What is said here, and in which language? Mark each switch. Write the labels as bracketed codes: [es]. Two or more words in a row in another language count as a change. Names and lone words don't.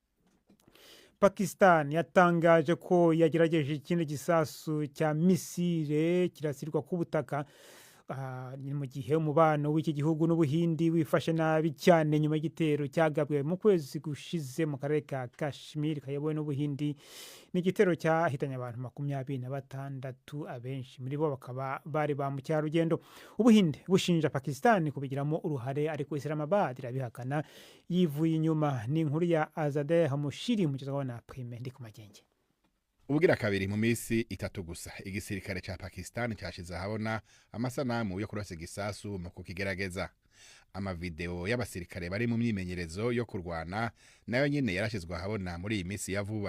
[rw] Pakistan yatangaje ko yagerageje ikindi gisasu cya misile kirasirwa ku butaka ni mu gihe umubano w'iki gihugu n'Ubuhindi wifashe nabi cyane nyuma y'igitero cyagabwe mu kwezi gushize mu karere ka Kashmir kayobowe n'Ubuhindi. Ni igitero cyahitanye abantu 26 abenshi muri bo bakaba bari ba mucyarugendo. Ubuhinde bushinja Pakistan kubigiramo uruhare ariko Islamabad irabihakana yivuye inyuma. Ni inkuru ya Azadeh Hamushiri mu kizaho na Prime ndi ku magenge. [rn] Ubugira kabiri mu misi 3 gusa igisirikare ca Pakistan cyashize habona amasanamu yo kurasa igisasu mu kukigerageza. Amavideo y'abasirikare bari mu myimenyerezo yo kurwana nayo nyene yarashizwe habona muri iyi misi ya vuba.